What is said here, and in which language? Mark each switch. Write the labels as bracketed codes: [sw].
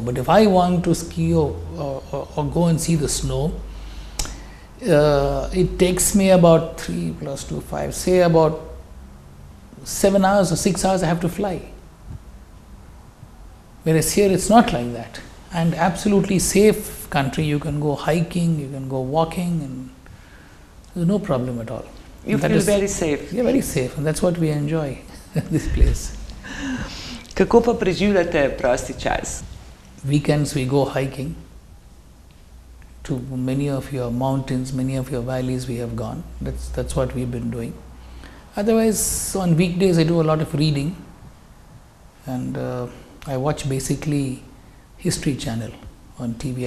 [en] But if I want to ski or go and see the snow, it takes me about 3 + 2 = 5, say about 7 hours or 6 hours I have to fly. Whereas here it's not like that. And absolutely safe country, you can go hiking, you can go walking, and there's no problem at all. You feel very safe. Yeah, very safe, and that's what we enjoy, this place. [sl] Kako pa preživljate prosti čas? [en] Weekends we go hiking. To many of your mountains, many of your valleys we have gone. That's what we've been doing. Otherwise, on weekdays I do a lot of reading, and I watch basically History Channel on TV.